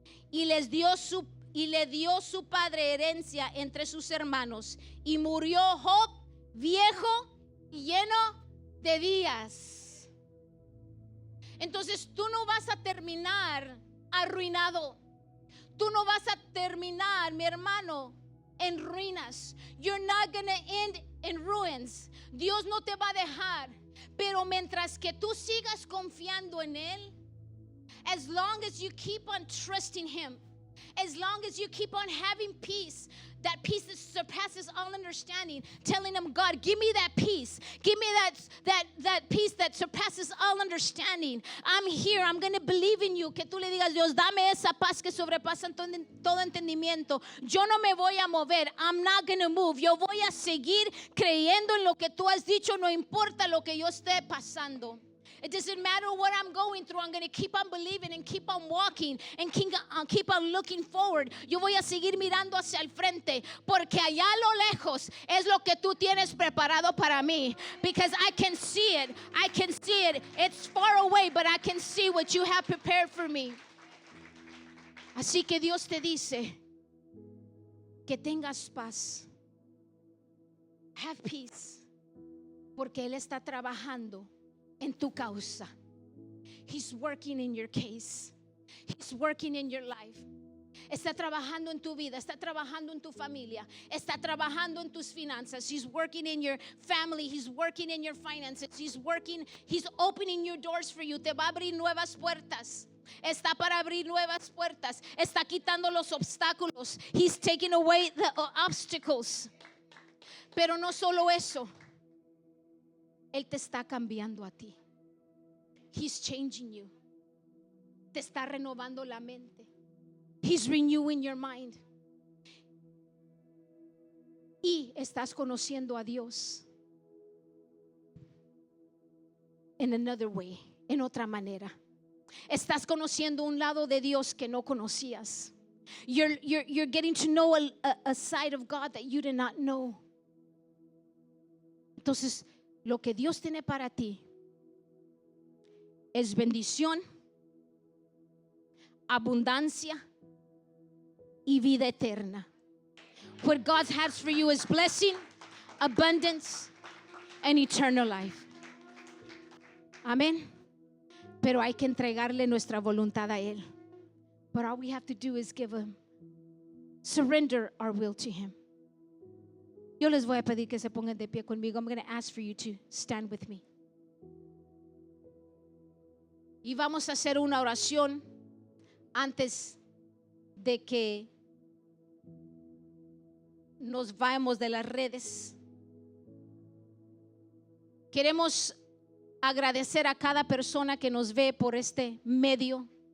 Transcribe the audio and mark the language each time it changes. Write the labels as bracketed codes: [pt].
[es] Y le dio su padre herencia entre sus hermanos. Y murió Job viejo y lleno de días. Entonces tú no vas a terminar arruinado. Tú no vas a terminar, mi hermano, en ruinas. [en] You're not gonna end in ruins. [es] Dios no te va a dejar. Pero mientras que tú sigas confiando en Él, [en] as long as you keep on trusting Him, as long as you keep on having peace, that peace that surpasses all understanding, telling Him, God, give me that peace. Give me that peace that surpasses all understanding. I'm here. I'm going to believe in you. [es] Que tú le digas, Dios, dame esa paz que sobrepasa todo entendimiento. Yo no me voy a mover. [en] I'm not going to move. [es] Yo voy a seguir creyendo en lo que tú has dicho, no importa lo que yo esté pasando. [en] It doesn't matter what I'm going through. I'm going to keep on believing and keep on walking and keep on looking forward. [es] Yo voy a seguir mirando hacia el frente porque allá a lo lejos es lo que tú tienes preparado para mí. [en] Because I can see it. I can see it. It's far away, but I can see what you have prepared for me. [es] Así que Dios te dice que tengas paz. [en] Have peace. [es] Porque Él está trabajando en tu causa. [en] He's working in your case. He's working in your life. [es] Está trabajando en tu vida, está trabajando en tu familia, está trabajando en tus finanzas. [en] He's working in your family, He's working in your finances. He's opening your doors for you. [es] Te va a abrir nuevas puertas. Está para abrir nuevas puertas. Está quitando los obstáculos. [en] He's taking away the obstacles. [es] Pero no solo eso. Él te está cambiando a ti. [en] He's changing you. [es] Te está renovando la mente. [en] He's renewing your mind. [es] Y estás conociendo a Dios [en] in another way, [es] en otra manera. Estás conociendo un lado de Dios que no conocías. [en] You're getting to know a side of God that you did not know. [es] Entonces, lo que Dios tiene para ti es bendición, abundancia y vida eterna. [en] What God has for you is blessing, abundance, and eternal life. [es] Amén. Pero hay que entregarle nuestra voluntad a Él. [en] But all we have to do is surrender our will to Him. [es] Yo les voy a pedir que se pongan de pie conmigo. [en] I'm going to ask for you to stand with me. [es] Y vamos a hacer una oración antes de que nos vayamos de las redes. Queremos agradecer a cada persona que nos ve por este medio.